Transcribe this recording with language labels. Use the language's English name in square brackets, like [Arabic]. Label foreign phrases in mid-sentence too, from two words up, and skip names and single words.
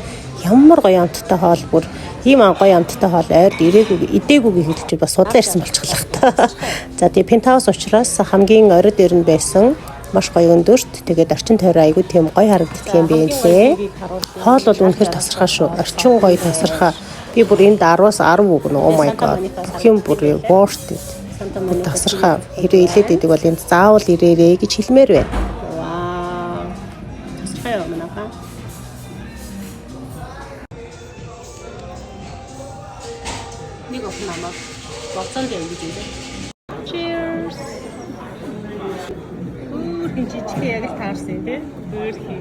[Mongolian] Ямар гоё амттай хоол бүр ийм гоё амттай хоол ойрд идээгүй хэлж бас судлаа ирсэн болчихлоо та. За тэгээ Penthouse учраас хамгийн оройд ирнэ байсан. Маш гоё өндөрт. Тэгээд орчин тойроо айгүй тийм гоё харагддаг юм байна лээ. Хоол бол үнэхээр тасархаа шүү. Орчин гоё тасархаа. Би бүр энд 10-аас 10 өгнө. [English] Oh my god. [Mongolian] Бүх юм бүр [English] worth it. [Mongolian] Тасархаа хэрэг илээд идэг бол энд заавал ирээрэй гэж хэлмээр байна. Вау. Тасархаа юм аа. Нэг охин намайг боцоонд явж байна. Cheers. Жижиг яг л таарсан тийм. Өөрхий.